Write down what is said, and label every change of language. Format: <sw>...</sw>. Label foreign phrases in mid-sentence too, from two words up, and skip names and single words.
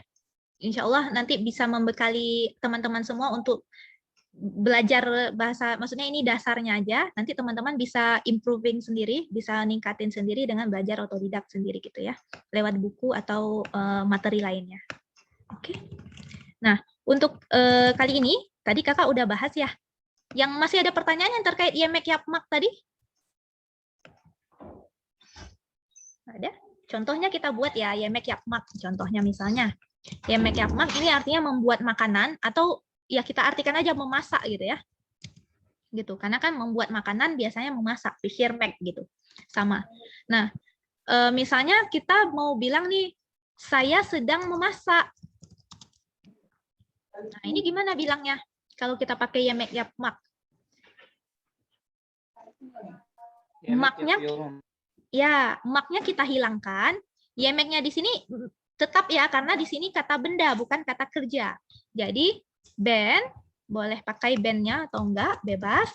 <ar>إن شاء الله</ar> <id>nanti bisa membekali teman-teman semua untuk belajar bahasa, maksudnya ini dasarnya aja, nanti teman-teman bisa improving sendiri, bisa ningkatin sendiri dengan belajar otodidak sendiri gitu ya, lewat buku atau materi lainnya. Oke. Nah, untuk kali ini, tadi kakak udah bahas ya, yang masih ada pertanyaan yang terkait</id> <tr>yemek yapmak</tr> <id>tadi? Ada? Contohnya kita buat ya,</id> <tr>yemek yapmak,</tr> <id>contohnya misalnya.</id> <tr>Yemek yapmak</tr> <id>ini artinya membuat makanan, atau ya kita artikan aja memasak gitu ya. Gitu, karena kan membuat makanan biasanya memasak, pishirmek gitu. Sama. Nah, misalnya kita mau bilang nih, saya sedang memasak. Nah, ini gimana bilangnya? Kalau kita pakai</id> <tr>yemek yapmak.</tr> <id>Maknya ya, maknya kita hilangkan. Yemeknya di sini tetap ya, karena di sini kata benda, bukan kata kerja. Jadi, ben, boleh pakai bennya atau enggak, bebas.</id>